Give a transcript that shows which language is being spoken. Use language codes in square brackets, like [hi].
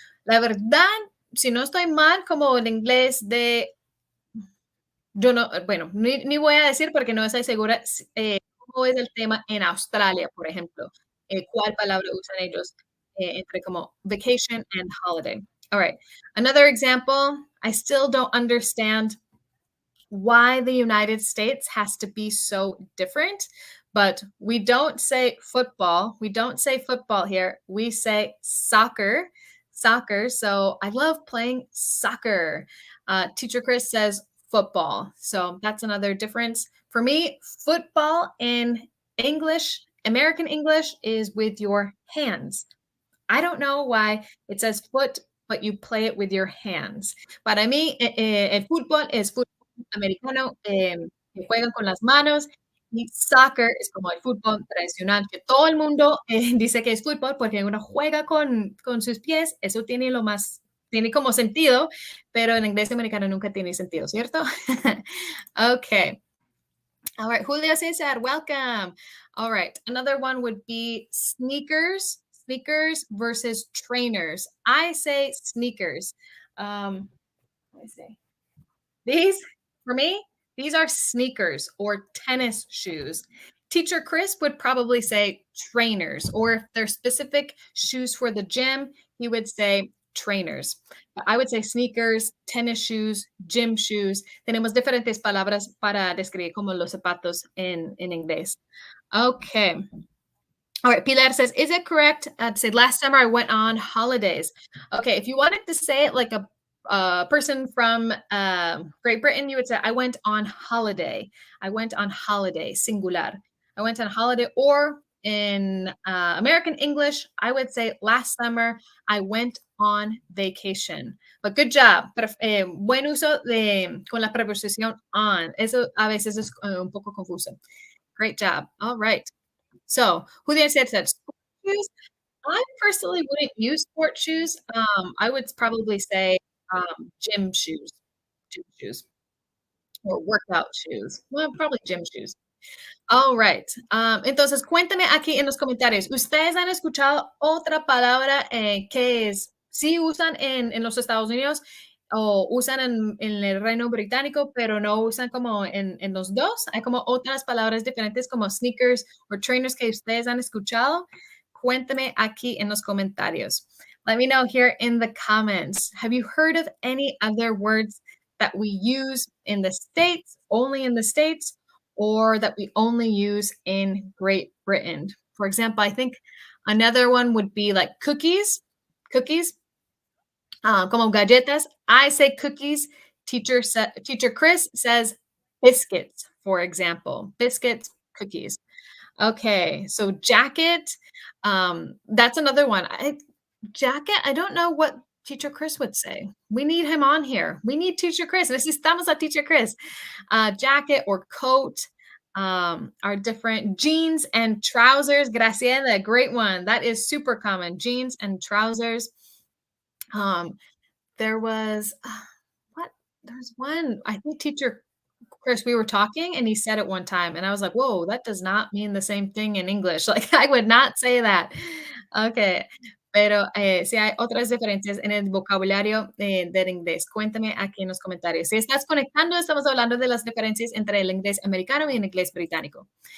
[es] La verdad, si no estoy mal, como el inglés de, yo no, bueno, ni voy a decir porque no estoy segura cómo es el tema en Australia, por ejemplo. ¿Cuál palabra usan ellos entre como [en] vacation and holiday? All right. Another example, I still don't understand why the United States has to be so different. But we don't say football. We don't say football here. We say soccer. Soccer. So I love playing soccer. Teacher Chris says football. So that's another difference. For me, football in English, American English, is with your hands. I don't know why it says foot, but you play it with your hands. [es] Para mí, el fútbol es fútbol americano, que juegan con las manos, y soccer es como el fútbol tradicional, que todo el mundo dice que es fútbol porque uno juega con sus pies, eso tiene lo más, tiene como sentido, pero en inglés americano nunca tiene sentido, ¿cierto? [en] Okay. All right, Julio Cesar, welcome. All right, another one would be sneakers, sneakers versus trainers. I say sneakers. Let me see. These, for me, these are sneakers or tennis shoes. Teacher Chris would probably say trainers, or if they're specific shoes for the gym, he would say trainers. But I would say sneakers, tennis shoes, gym shoes. [es] Tenemos diferentes palabras para describir como los zapatos en inglés. [en] Okay. All right, Pilar says, is it correct to say last summer I went on holidays? Okay, if you wanted to say it like a person from Great Britain, you would say, I went on holiday. I went on holiday, singular. I went on holiday. Or in American English, I would say last summer I went on vacation. But good job. [es] Buen uso con la preposición on. Eso a veces es un poco confuso. [en] Great job. All right. So, Julian said sport shoes. I personally wouldn't use sport shoes. I would probably say gym shoes, gym shoes, or workout shoes. Well, probably gym shoes. All right. [es] Entonces, cuéntame aquí en los comentarios. ¿Ustedes han escuchado otra palabra que es, sí usan en los Estados Unidos o usan en el Reino Británico, pero no usan como en los dos? Hay como otras palabras diferentes como sneakers o trainers que ustedes han escuchado. Cuéntame aquí en los comentarios. [en] Let me know here in the comments. Have you heard of any other words that we use in the States, only in the States, or that we only use in Great Britain? For example, I think another one would be like cookies. Cookies, [es] como galletas. [en] I say cookies. Teacher Chris says biscuits, for example. Biscuits, cookies. Okay, so jacket. That's another one. Jacket, I don't know what Teacher Chris would say. We need him on here. We need Teacher Chris. [es] Necesitamos a Teacher Chris. [en] Jacket or coat are different. Jeans and trousers. Graciela, great one. That is super common. Jeans and trousers. There was what? There's one. I think Teacher Chris, we were talking and he said it one time, and I was like, "Whoa, that does not mean the same thing in English." Like, I would not say that. [es] Okay, pero, sí hay otras diferencias en el vocabulario, del inglés. Cuéntame aquí en los comentarios. Si estás conectando, estamos hablando de las diferencias entre el inglés americano y el inglés británico.